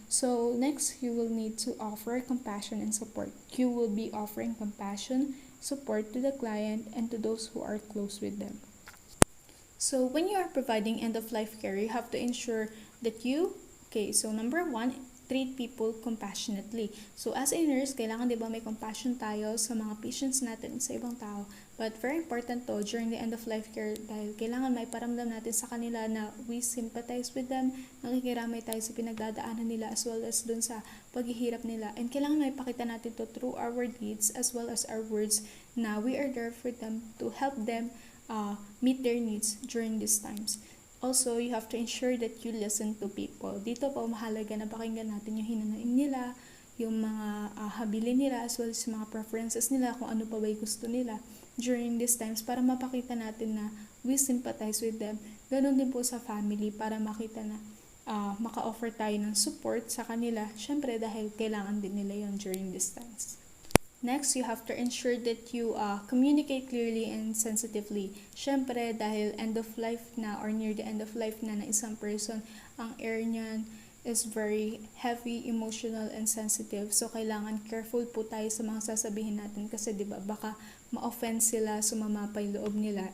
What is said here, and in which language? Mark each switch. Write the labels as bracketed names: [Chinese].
[English] So, next, you will need to offer compassion and support. You will be offering compassion, support to the client and to those who are close with them. So, when you are providing end-of-life care, you have to ensure that so number one, treat people compassionately. [Filipino] So, as a nurse, kailangan diba may compassion tayo sa mga patients natin sa ibang tao. But very important to during the end-of-life care dahil kailangan may paramdam natin sa kanila na we sympathize with them, nakikiramay tayo sa pinagdadaanan nila as well as dun sa paghihirap nila. [English] And kailangan may pakita natin to through our deeds as well as our words na we are there for them to help them meet their needs during these times. Also, you have to ensure that you listen to people. [Filipino] Dito po, mahalaga na pakinggan natin yung hinanaing nila, yung mga habilin nila, as well as mga preferences nila, kung ano pa ba yung gusto nila during these times para mapakita natin na we sympathize with them. Ganon din po sa family para makita na maka-offer tayo ng support sa kanila. Syempre, dahil kailangan din nila yon during these times. [English] Next, you have to ensure that you communicate clearly and sensitively. Syempre, dahil end of life na or near the end of life na isang person, ang air niyan is very heavy, emotional, and sensitive. [Filipino] So, kailangan careful po tayo sa mga sasabihin natin kasi diba, baka ma-offend sila, sumama pa yung loob nila.